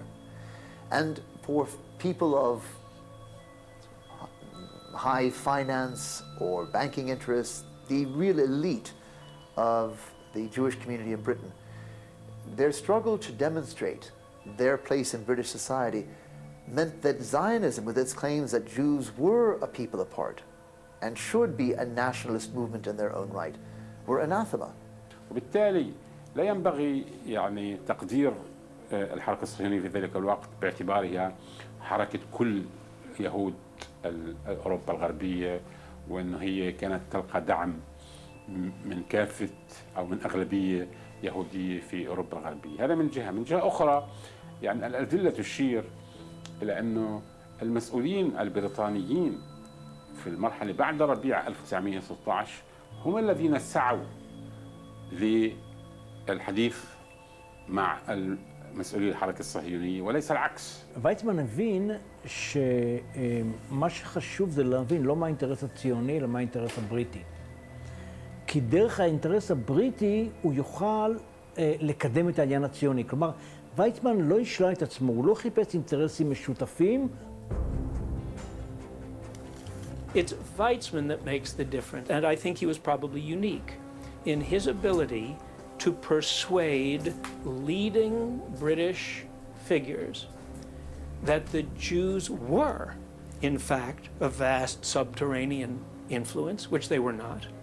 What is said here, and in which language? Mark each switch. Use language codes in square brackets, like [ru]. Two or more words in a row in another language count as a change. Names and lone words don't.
[en] And for people of high finance or banking interests, the real elite of the Jewish community in Britain, their struggle to demonstrate their place in British society meant that Zionism, with its claims that Jews were a people apart and should be a nationalist movement in their own right, were anathema. [ar] وبالتالي لا ينبغي يعني تقدير الحركة الصهيونية في ذلك الوقت باعتبارها حركة كل يهود أوروبا الغربية، وأن هي كانت تلقى دعم من كافة أو من أغلبية يهودية في أوروبا الغربية. هذا من جهة. من جهة أخرى يعني الأدلة تشير إلى أنه المسؤولين البريطانيين في المرحلة بعد ربيع 1916 هم الذين سعوا للحديث مع مسؤولي الحركة الصهيونية وليس العكس. [he] ויצמן הבין שמה שחשוב זה להבין לא מה האינטרס הציוני, אלא מה האינטרס הבריטי. כי דרך האינטרס הבריטי הוא יוכל לקדם את העניין הציוני. כלומר, ויצמן לא השלה את עצמו, הוא לא חיפש אינטרסים משותפים. [en] It's Weizmann that makes the difference, and I think he was probably unique in his ability to persuade leading British figures that the Jews were, in fact, a vast subterranean influence, which they were not,